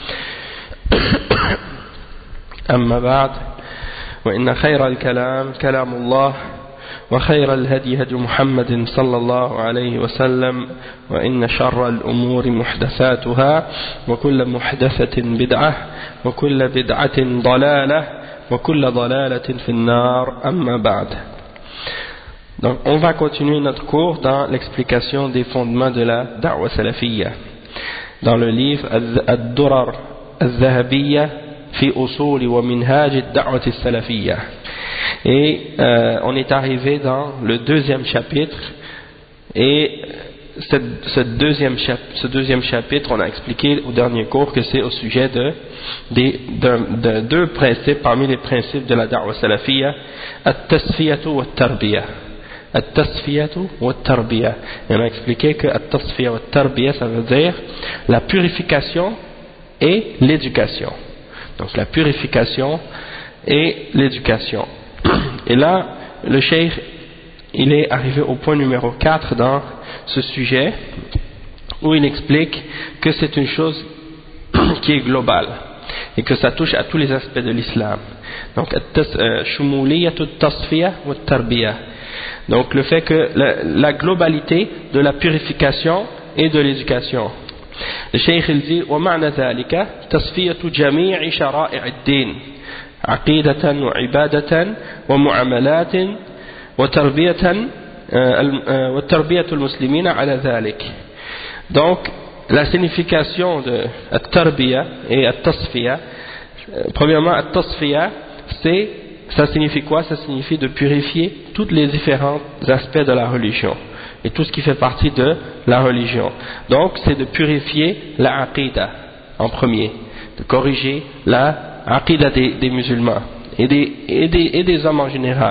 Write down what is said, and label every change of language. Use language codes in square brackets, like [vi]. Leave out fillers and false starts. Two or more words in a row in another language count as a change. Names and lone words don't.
[ar] أما بعد وإن خير الكلام كلام الله وخير الهدي هدي محمد صلى الله عليه وسلم وإن شر الأمور محدثاتها وكل محدثة بدعة وكل بدعة ضلالة وكل ضلالة في النار أما بعد. [fr] Donc on va continuer notre cours dans l'explication des fondements de la [ar] دعوة سلفية [fr] dans le livre Ad-Durar Al-Zahabiyya fi usuli wa minhaj ad-da'wati as-salafiyya. Et on est arrivé dans le deuxième chapitre et ce deuxième chapitre, on a expliqué au dernier cours que c'est au sujet de deux principes parmi les principes de la [ar] دعوة سلفية, التصفية والتربية. التصفية والتربية. [fr] Et on a expliqué que [ar] التصفية والتربية, [fr] ça veut dire la purification et l'éducation. Donc la purification et l'éducation. Et là, le cheikh, il est arrivé au point numéro 4 dans ce sujet, où il explique que c'est une chose qui est globale, et que ça touche à tous les aspects de l'islam. Donc, [ar] شمولية تصفية وتربية. [fr] Donc, le fait que la globalité de la purification et de l'éducation. Le cheikh, il dit, [ar] وَمَعْنَ ذَلِكَ تَصْفِيَةُ جَمِيعِ شَرَائِعِ الدِّينِ عقيدة وعبادة ومعاملات وتربية المسلمين على ذلك. [fr] Donc la signification de at-tarbiya et at-tasfiya, premièrement at-tasfiya, ça signifie quoi? Ça signifie de purifier tous les différents aspects de la religion et tout ce qui fait partie de la religion. Donc c'est de purifier la aqida en premier, de corriger la aqida des musulmans et des hommes en général.